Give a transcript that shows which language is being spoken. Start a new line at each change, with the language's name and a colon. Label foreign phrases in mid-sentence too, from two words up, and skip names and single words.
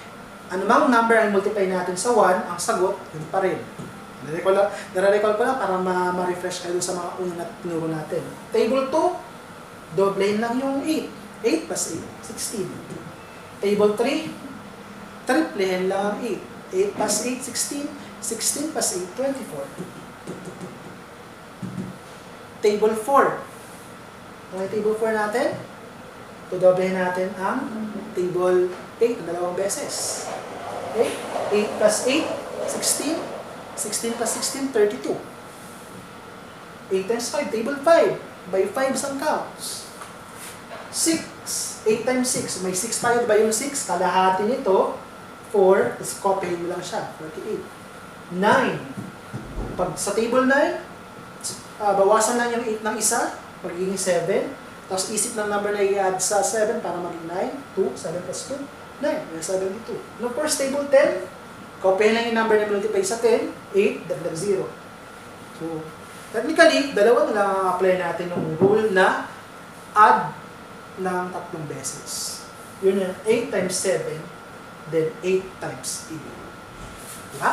Filipino: Ano mang number ang multiply natin sa 1, ang sagot, yun pa rin. Nare-recall ko lang para ma-refresh kayo sa mga unang tinuro natin. Table 2, doblehin lang yung 8.
English: 8 plus 8, 16.
Filipino: Table 3, triplehin lang ang 8.
English: 8 plus 8, 16. 16 plus 8, 24. Table 4. Okay, table 4 natin.
Filipino: Tudoblehin natin ang table 8 na dalawang beses.
English: Okay? 8 plus 8, 16. 16 plus 16, 32. 8 times 5, table 5. By 5 ang counts. 6. 8 times 6.
Filipino: May 6 tayo, ba yung 6? Kalahati nito, 4. Tapos copy mo lang siya, 48. 9. Pag sa table 9, bawasan lang yung 8 ng isa, magiging 7. Tapos isip ng number na i-add sa 7 para maging 9. 2, 7 plus 2, 9. May 72.
English: And of course,
Filipino: table 10, copy lang yung number na multiply sa 10, 8, dagdag 0.
English: So, technically,
Filipino: dalawa na lang ang apply natin ng rule na add ng 3 beses. Yun yung
English: 8 times 7, then 8 times 8.
Filipino: Diba?